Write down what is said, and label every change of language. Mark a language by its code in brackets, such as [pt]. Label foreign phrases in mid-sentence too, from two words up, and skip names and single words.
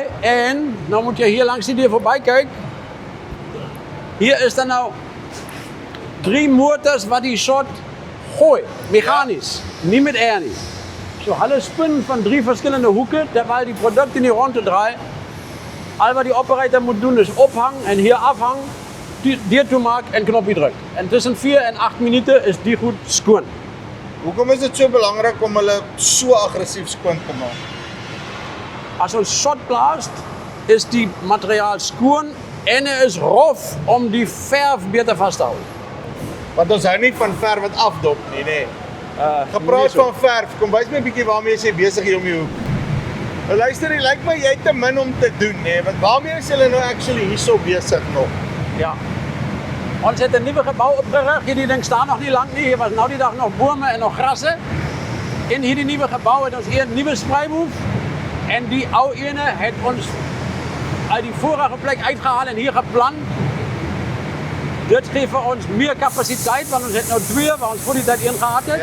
[nl] En, nou moet je hier langs die dier voorbij kijken. Hier is dan nou 3 motors wat die soort gooi, mechanisch, niet met air niet. Zo alle spinnen van 3 verschillende hoeken, terwijl die producten in die ronde draaien. Al wat die operator moet doen is ophangen en hier afhangen, dier toemaken en knopje drukken. En tussen 4 en 8 minuten is die goed schoon. [af] Hoekom is dit so belangrik om hulle so aggressief skoon te maak? [nl] Als ons shot blaast, is die materiaal schoon en er is rof om die verf beter vast te houden. [af] Want ons hou nie van verf wat afdop nie, nee. Gepraat van verf, kom wys my 'n bietjie waarmee jy besig hier om die hoek. Nou luister, dit lyk my jy het te min om te doen, nee, want waarmee is julle nou actually hierso besig nog? Ja. Ons het een nieuw gebouw opgericht. Hierdie ding staan nog niet lang nie. Hier was nou die dag nog bomen en nog grassen. In hierdie nieuwe gebouw het ons hier een nieuwe spreiboef. En die oude ene het ons uit die vorige plek uitgehaald en hier geplant. Dit geeft voor ons meer capaciteit, want ons het nou 2 waar ons voor die tijd ingehad het.